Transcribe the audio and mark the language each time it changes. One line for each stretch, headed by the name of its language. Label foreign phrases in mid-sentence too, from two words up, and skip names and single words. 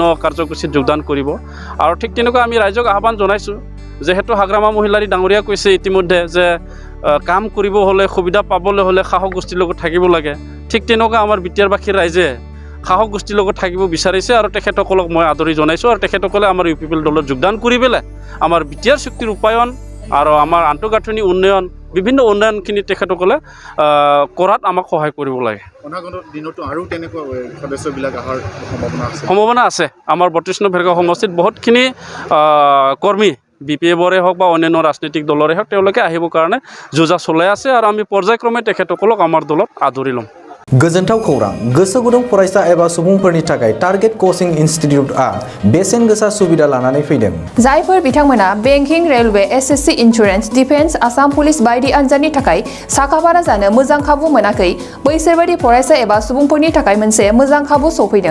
Assamese: কাৰ্যসূচীত যোগদান কৰিব আৰু ঠিক তেনেকুৱা আমি ৰাইজক আহ্বান জনাইছো যেহেতু হাগ্ৰামা মহিলাৰী ডাঙৰীয়া কৈছে ইতিমধ্যে যে কাম কৰিব হলে সুবিধা পাবলৈ হলে সাহস গোষ্ঠীৰ লগত থাকিব লাগে ঠিক তেনেকুৱা আমাৰ বিটিআৰ বাখীৰ ৰাইজে সাহস গোষ্ঠীৰ লগত থাকিব বিচাৰিছে আৰু তেখেতসকলক মই আদৰি জনাইছো আৰু তেখেতসকলে আমাৰ UPPL দলত যোগদান কৰি পেলাই আমাৰ বিটিআৰ শক্তিৰ ৰূপায়ণ আৰু আমাৰ আন্তঃগাঁথনি উন্নয়ন বিভিন্ন উন্নয়নখিনি তেখেতসকলে কৰাত আমাক সহায় কৰিব লাগে। অনাগত দিনতো আৰু তেনেকুৱা সদস্যবিলাক আহাৰ সম্ভাৱনা আছে আমাৰ 32 নং ভেৰগাঁও সমষ্টিত বহুতখিনি কৰ্মী BPFৰে হওক বা অন্যান্য ৰাজনৈতিক দলৰে হওক তেওঁলোকে আহিবৰ কাৰণে যোজা চলাই আছে আৰু আমি পৰ্যায়ক্ৰমে তেখেতসকলক আমাৰ দলত আদৰি ল'ম।
Bodo: गोजोनथाव खौरां गोसो गुदुं फरायसा एबा सुबुंफोरनि थाखाय टारगेट कोचिं इनस्टिट्यूटआ बेसेन गोसा सुबिदा लानानै फैदों। जायफोर बिथांमोना बेंकिं रेलवे SSC इन्सुरेन्स डिफेन्स आसाम पुलिस बायदि आनजादनि थाखाय साखाफारा जानो मोजां खाबु मोनाखै बैसोरबायदि फरायसा एबा सुबुंफोरनि थाखाय मोनसे मोजां खाबु सफैदों।